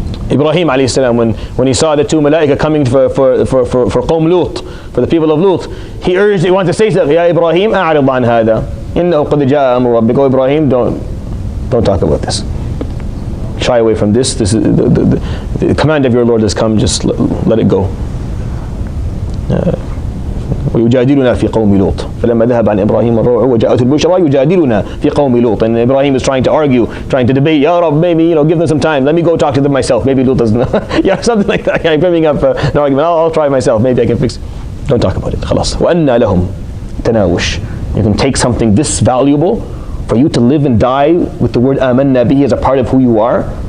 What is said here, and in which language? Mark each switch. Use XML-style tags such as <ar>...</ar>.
<en>Ibrahim alayhi salam, when he saw the two malaika coming for Qawm Lut, for the people of Lut, he wanted to say something.</en> <ar>Ya Ibrahim, a'rid an hada. Innahu qad ja'a amru rabbik.</ar> <en>Oh Ibrahim, don't talk about this. Shy away from this. This is the command of your Lord has come. Just let it go.</en> <ar>ويجادلنا في قوم لوط فلما ذهب عن إبراهيم الروع وجاءته البشرى يجادلنا في قوم لوط.</ar> <en>And Ibrahim is trying to argue, trying to debate. Ya Rabb, maybe give them some time. Let me go talk to them myself. Maybe Lut doesn't know. Something like that. Bringing up an argument. I'll try myself. Maybe I can fix it. Don't talk about it. خلاص.</en> <ar>وأنّا لهم تناوش.</ar> <en>You can take something this valuable for you to live and die with the word amanna bihi as a part of who you are.</en>